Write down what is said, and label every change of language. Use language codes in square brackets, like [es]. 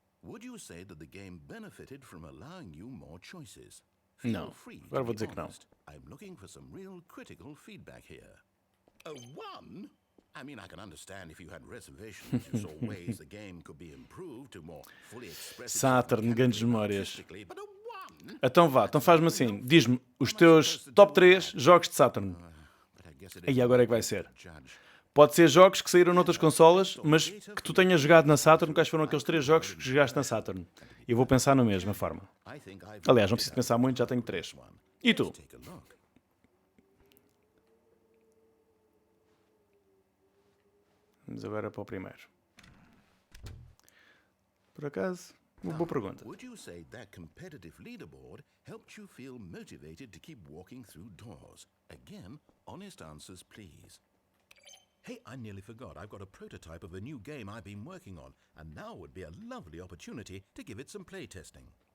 [en] Would you say that the game benefited from allowing you more choices? [pt] Não. Agora vou dizer que não. [en] I'm looking for some real critical feedback here. A 1? I mean, I can understand if you had reservations, you saw ways the game could be improved to more fully express [pt] Saturn, grandes memórias. [en] artistically, but a one. [pt] Então vá, então faz-me assim. Diz-me os teus top 3 jogos de Saturn. [en] But I guess it is [pt] E agora é que vai ser. [en] judge. [pt] Pode ser jogos que saíram noutras consolas, mas que tu tenhas jogado na Saturn. Quais foram aqueles 3 jogos que jogaste na Saturn? E eu vou pensar na mesma forma. [en] I think I've [pt] Aliás, não preciso pensar muito, já tenho 3. E tu? [en] take a look. [pt] Vamos agora para o primeiro. Por acaso, uma boa pergunta. [en] Would you say that competitive leaderboard helped you feel motivated to keep walking through doors? Again, honest answers, please. Hey, I nearly forgot. I've got a prototype of a new game I've been working on, and now would be a lovely opportunity to give it some playtesting.